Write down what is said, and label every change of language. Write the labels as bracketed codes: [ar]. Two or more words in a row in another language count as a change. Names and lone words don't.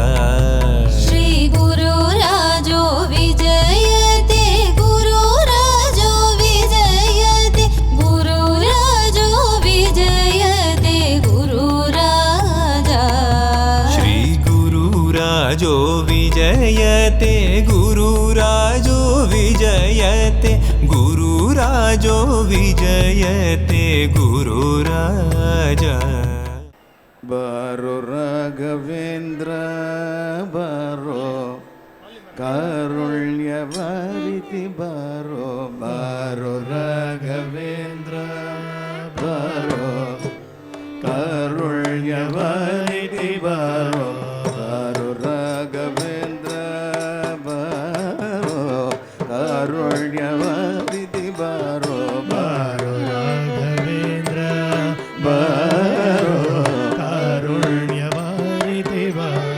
[sa] ஸ்ரீ குரு ராஜோ விஜயதே, குரு ராஜோ விஜயதே, குரு ராஜோ விஜயதே, குரு ராஜா. ஸ்ரீ குரு ராஜோ விஜயதே, குரு ராஜோ விஜயதே, குரு ராஜோ விஜயதே, குரு ராஜா. [kn] ಬಾರೋ ರಾಘವೇಂದ್ರ ಬಾರೋ ಕಾರುಣ್ಯವಾರಿತಿ ಬಾರೋ, ಬಾರೋ ರಾಘವೇಂದ್ರ ಬಾರೋ ಕಾರುಣ್ಯವಾರಿತಿ ಬಾರೋ, ಬಾರೋ ರಾಘವೇಂದ್ರ ಬಾರೋ ಕಾರುಣ್ಯವಾರಿತಿ ಬಾರೋ, ಬಾರೋ ರಾಘವೇಂದ್ರ ಬಾರೋ ಕಾರುಣ್ಯವಾರಿತಿ ಬಾರೋ.